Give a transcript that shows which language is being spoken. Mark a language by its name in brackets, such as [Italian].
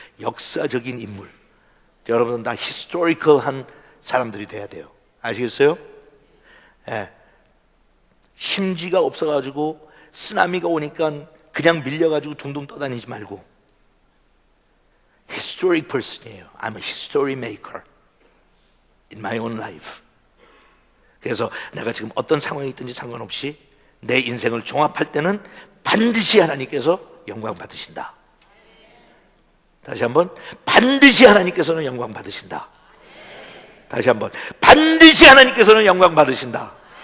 [Korean] 역사적인 인물. 여러분은 다 히스토리컬한 사람들이 돼야 돼요. 아시겠어요? 예. 심지가 없어가지고 쓰나미가 오니까 그냥 밀려가지고 둥둥 떠다니지 말고 [English] historic person [Korean] 이에요. [English] I'm a history maker in my own life. [Korean] 그래서 내가 지금 어떤 상황이 있든지 상관없이 내 인생을 종합할 때는 반드시 하나님께서 영광 받으신다. 다시 한번, 반드시 하나님께서는 영광 받으신다. 다시 한번, 반드시 하나님께서는 영광 받으신다.